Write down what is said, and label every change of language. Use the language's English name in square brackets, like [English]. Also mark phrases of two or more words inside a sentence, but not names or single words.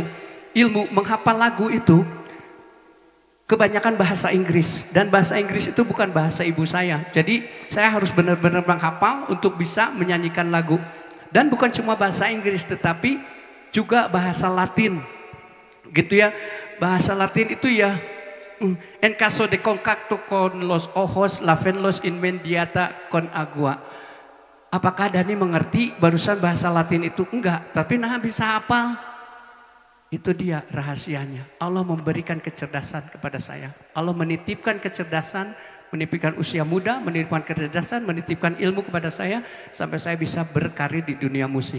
[Indonesian] Ilmu menghafal lagu itu kebanyakan bahasa Inggris, dan bahasa Inggris itu bukan bahasa ibu saya. Jadi saya harus benar-benar menghafal untuk bisa menyanyikan lagu. Dan bukan cuma bahasa Inggris tetapi juga bahasa Latin. Gitu ya. Bahasa Latin itu ya [Spanish] en caso de contacto con los ojos la ven los inmediata con agua. [Indonesian] Apakah Dani mengerti barusan bahasa Latin itu? Enggak, tapi nah bisa hafal. Itu dia rahasianya. Allah memberikan kecerdasan kepada saya. Allah menitipkan kecerdasan, menitipkan usia muda, menitipkan kecerdasan, menitipkan ilmu kepada saya sampai saya bisa berkarir di dunia musik.